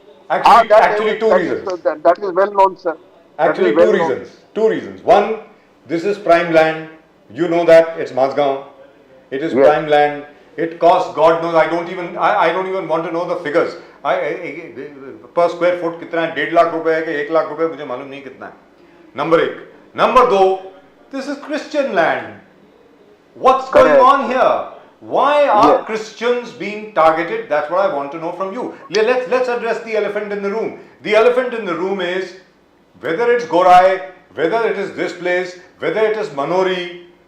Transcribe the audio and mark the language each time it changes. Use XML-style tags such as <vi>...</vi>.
<en>Actually, two reasons. That is well known, sir. Actually, two reasons. One, this is prime land. You know that it's Mazgaon. It is Yes. prime land. It costs God knows. I don't even want to know the figures. Per square foot</en> <hi>कितना है? 1.5 लाख रुपए है कि 1 लाख रुपए मुझे मालूम नहीं कितना है. नंबर एक.</hi> <en>Number 2, this is Christian land. What's going Correct. on here? Why are Yes. Christians being targeted? That's what I want to know from you. Let's address the elephant in the room. The elephant in the room is whether it's Gorai, whether it is this place, whether it is Manori.</en>